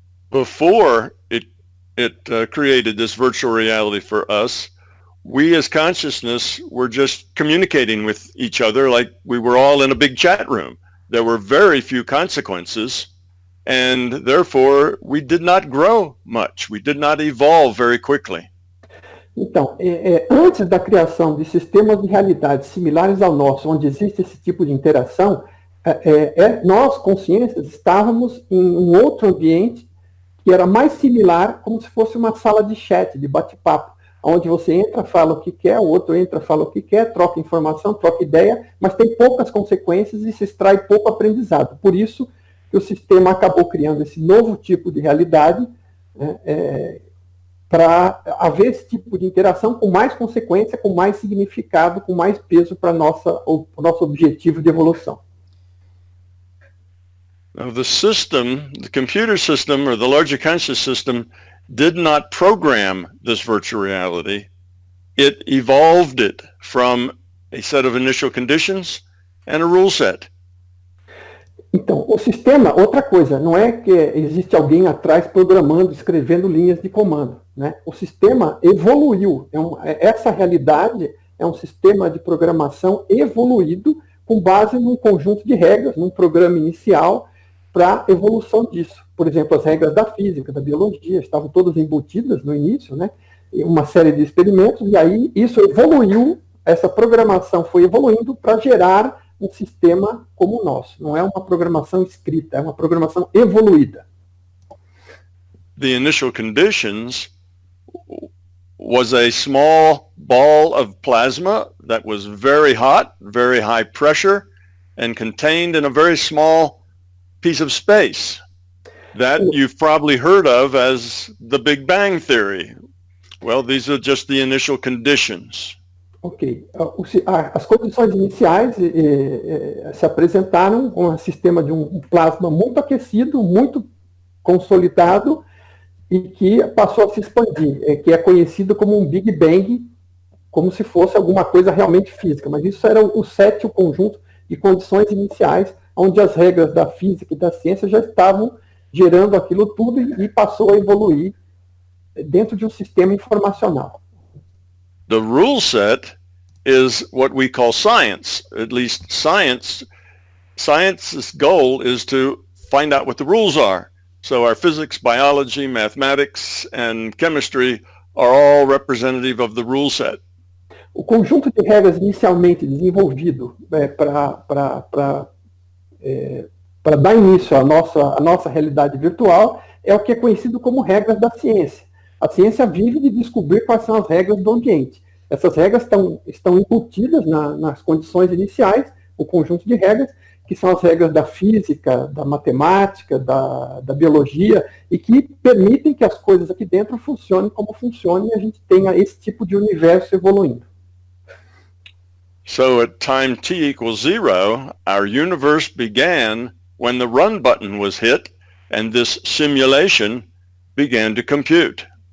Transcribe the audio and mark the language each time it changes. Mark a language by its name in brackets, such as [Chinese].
[English] Before it it created this virtual reality for us. We as consciousness were just communicating with each other like we were all in a big chat room. There were very few consequences, and therefore we did not grow much. We did not evolve very quickly. [Portuguese] Então, antes da criação de sistemas de realidade similares ao nosso, onde existe esse tipo de interação, nós, consciências, estávamos em um outro ambiente que era mais similar, como se fosse uma sala de chat, de bate-papo, onde você entra, fala o que quer, o outro entra, fala o que quer, troca informação, troca ideia, mas tem poucas consequências e se extrai pouco aprendizado. Por isso que o sistema acabou criando esse novo tipo de realidade, né, para haver esse tipo de interação com mais consequência, com mais significado, com mais peso para o nosso objetivo de evolução. [English] Now the system, the computer system or the larger conscious system did not program this virtual reality. It evolved it from a set of initial conditions and a rule set. [Portuguese] Então, o sistema, outra coisa, não é que existe alguém atrás programando, escrevendo linhas de comando, né? O sistema evoluiu. Essa realidade é um sistema de programação evoluído com base num conjunto de regras, num programa inicial para evolução disso. Por exemplo, as regras da física, da biologia, estavam todas embutidas no início, né? Uma série de experimentos, e aí isso evoluiu, essa programação foi evoluindo para gerar um sistema como o nosso. Não é uma programação escrita, é uma programação evoluída. [English] The initial conditions was a small ball of plasma that was very hot, very high pressure, and contained in a very small piece of space. That you've probably heard of as the Big Bang Theory. Well, these are just the initial conditions. Ok. [Portuguese] As condições iniciais se apresentaram com um sistema de um plasma muito aquecido, muito consolidado e que passou a se expandir, que é conhecido como um Big Bang, como se fosse alguma coisa realmente física. Mas isso era o conjunto de condições iniciais, onde as regras da física e da ciência já estavam gerando aquilo tudo e passou a evoluir dentro de um sistema informacional. [English] The rule set is what we call science. At least science's goal is to find out what the rules are. So our physics, biology, mathematics, and chemistry are all representative of the rule set. [Portuguese] O conjunto de regras inicialmente desenvolvido para dar início à nossa realidade virtual é o que é conhecido como regras da ciência. A ciência vive de descobrir quais são as regras do ambiente. Essas regras estão embutidas nas condições iniciais, o conjunto de regras, que são as regras da física, da matemática, da biologia, e que permitem que as coisas aqui dentro funcionem como funcionem e a gente tenha esse tipo de universo evoluindo. [English] So at time t equals 0, our universe began when the run button was hit and this simulation began to compute.